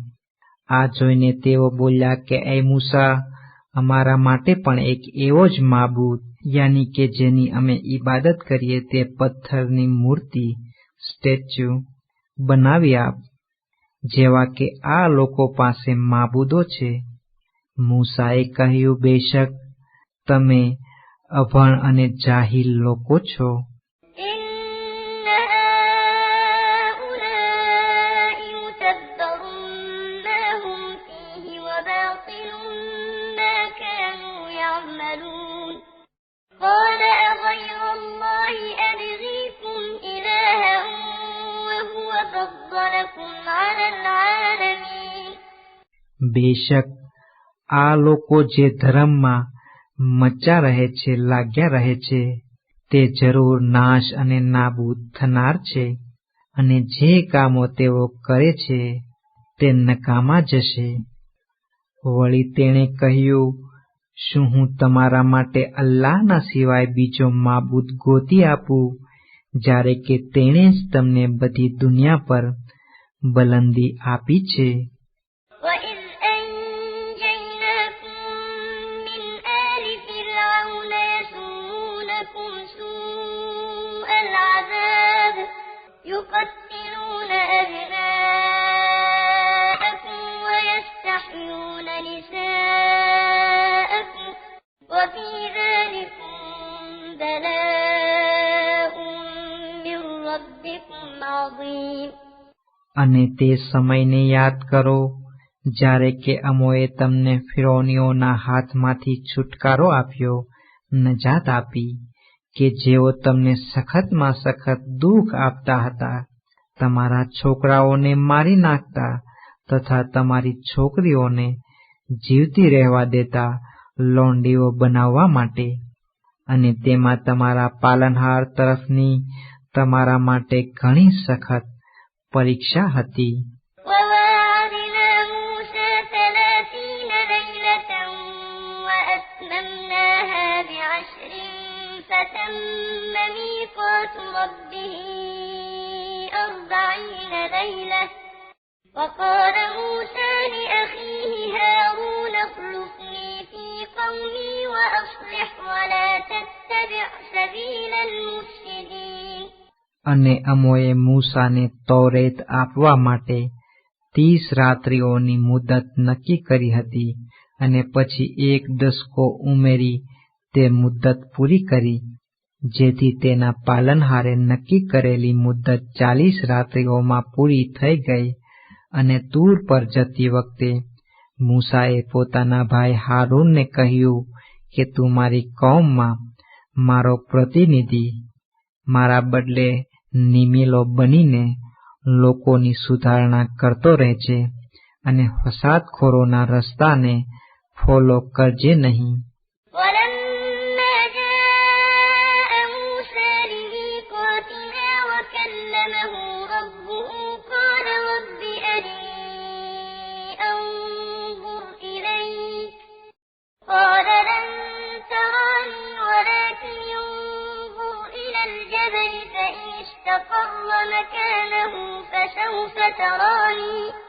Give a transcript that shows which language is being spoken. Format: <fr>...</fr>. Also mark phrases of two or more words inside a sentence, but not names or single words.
<gu>આ જોઈને તેઓ બોલ્યા કે એ મૂસા, અમારા માટે પણ એક એવો જ માબૂદ યાની કે જેની અમે ઇબાદત કરીએ તે પથ્થરની મૂર્તિ, સ્ટેચ્યુ બનાવી આપ, જેવા કે આ લોકો પાસે માબૂદો છે. મૂસાએ કહ્યું, બેશક તમે અભણ અને જાહિલ લોકો છો.</gu> <ar>قال أغير الله أبغيكم إلها وهو فضلكم على العالمين.</ar> <gu>બેશક આ લોકો જે ધર્મમાં મચ્યા રહે છે, લાગ્યા રહે છે, તે જરૂર નાશ અને નાબૂદ થનાર છે, અને જે કામો તેઓ કરે છે તે નકામા જશે. વળી તેણે કહ્યું, શું હું તમારા માટે અલ્લાહના સિવાય બીજો માબૂદ ગોતી આપું, જ્યારે કે તેણે જ તમને બધી દુનિયા પર બલંદી આપી છે.</gu> <ar>وَإِذْ أَنْجَيْنَاكُمْ مِنْ آلِ فِرْعَوْنَ يَسُومُونَكُمْ سُوءَ الْعَذَابِ يُقَتِّلُونَ أَبْنَاءَكُمْ وَيَسْتَحْيُونَ نِسَاءَكُمْ وَفِي ذَلِكُمْ بَلَاءٌ مِّن رَّبِّكُمْ عَظِيمٌ.</ar> <gu>અને તે સમયને યાદ કરો જ્યારે કે અમોએ તમને ફિરૌનીઓના હાથમાંથી છુટકારો આપ્યો, નજાત આપી, કે જેઓ તમને સખતમાં સખત દુઃખ આપતા હતા, તમારા છોકરાઓને મારી નાખતા તથા તમારી છોકરીઓને જીવતી રહેવા દેતા લોંડીઓ બનાવવા માટે, અને તેમાં તમારા પાલનહાર તરફની તમારા માટે ઘણી સખત પરીક્ષા હતી.</gu> <ar>وَوَاعَدْنَا مُوسَىٰ 30 لَيْلَةً وَأَتْمَمْنَاهَا ب10 فَتَمَّ مِيقَاتُ رَبِّهِ 40 لَيْلَةً. وَقَالَ مُوسَىٰ لِأَخِيهِ هَارُونَ اخْلُفْنِي فِي قَوْمِي وَأَصْلِحْ وَلَا تَتَّبِعْ سَبِيلَ الْمُفْسِدِينَ.</ar> <gu>અને અમોએ મૂસાને તૌરેત આપવા માટે 30 રાત્રિઓની મુદત નક્કી કરી હતી, અને પછી 1 દસકો ઉમેરી તે મુદત પૂરી કરી, જેથી તેના પાલનહારે નક્કી કરેલી મુદત 40 રાત્રિઓમાં પૂરી થઈ ગઈ. અને તૂર પર જતી વખતે મૂસાએ પોતાના ભાઈ હારૂનને કહ્યું કે તું મારી કૌમમાં મારો પ્રતિનિધિ, મારા બદલે નિમિલો બનીને લોકોની સુધારણા કરતો રહેજે, અને ફસાદખોરોના રસ્તાને ફોલો કરજે નહીં.</gu> <ar>وَلَمَّا جَاءَ مُوسَىٰ لِمِيقَاتِنَا وَكَلَّمَهُ رَبُّهُ قَالَ رَبِّ أَرِنِي أَنظُرْ إِلَيْكَ قَالَ لَن تَرَانِي وَلَٰكِنِ انظُرْ إِلَى الْجَبَلِ فَإِنِ اسْتَقَرَّ مَكَانَهُ فَسَوْفَ تَرَانِي.</ar>